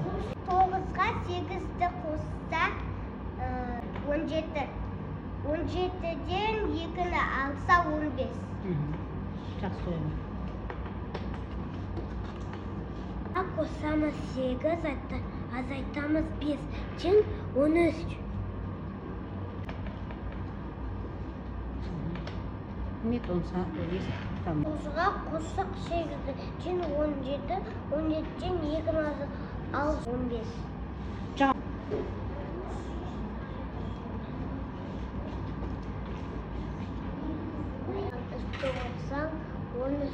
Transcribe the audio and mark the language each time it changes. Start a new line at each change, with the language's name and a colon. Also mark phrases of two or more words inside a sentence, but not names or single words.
Kazakh: 9-ға 8-ді қосса 17. 17-ден 2-ні алса 15. Жақсы қойдым. Қосамыз 8, азайтамыз 5, тең 13.
Russian: Нет, он есть там.
Kazakh: 9-ға қоссақ 8-ді, тең 17, 17-ден 2-ні алса 15. Жақсы. Үсті қоссаң 13.